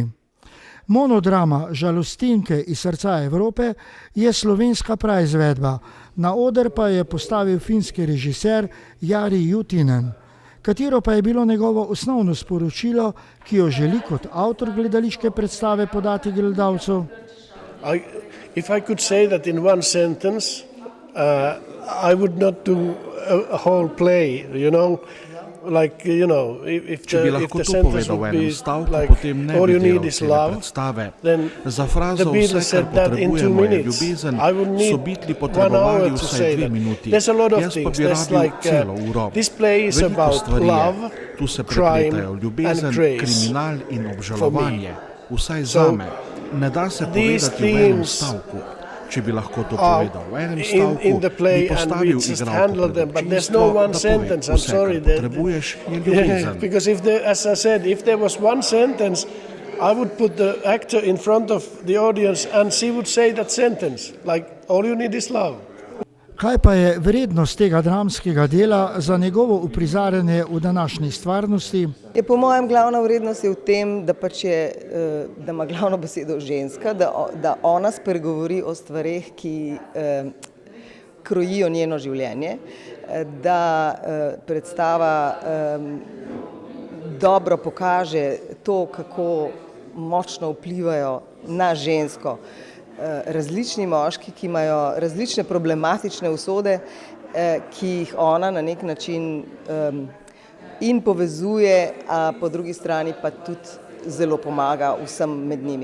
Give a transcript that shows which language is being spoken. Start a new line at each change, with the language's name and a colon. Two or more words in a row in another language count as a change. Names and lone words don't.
Slovenian: Monodrama Žalostinke iz srca Evrope je slovenska praizvedba, na oder pa je postavil finski režiser Jari Jutinen, katero pa je bilo njegovo osnovno sporočilo, ki jo želi kot avtor gledališke predstave podati gledalcu.
English: If I could say that in one sentence, I would not do a whole play, you know.
Slovenian: Če bi lahko to povedal v enem stavku, potem ne bi delal cele predstave. Za frazo vse, kar potrebujemo, je ljubezen, so bitli potrebovali vsaj 2 minuti. Jaz pa bi rabil celo uro. Veliko stvari je. Tu se prepletajo ljubezen, kriminal in obžalovanje. Vsaj zame. Ne da se povedati v enem stavku. Če bi lahko to povedal v enem stavku, bi postavil igralko pred občinstvo, da pove, vse, kar potrebuješ, je ljubezen.
English: Because as I said, if there was one sentence, I would put the actor in front of the audience and she would say that sentence, like, all you need is love.
Slovenian: Kaj pa je vrednost tega dramskega dela za njegovo uprizarjanje v današnji stvarnosti? Po mojem glavna vrednost je v tem, da ima glavno besedo ženska, da ona spregovori o stvareh, ki krojijo njeno življenje, da predstava dobro pokaže to, kako močno vplivajo na žensko različni moški, ki imajo različne problematične usode, ki jih ona na nek način in povezuje, a po drugi strani pa tudi zelo pomaga vsem med njimi.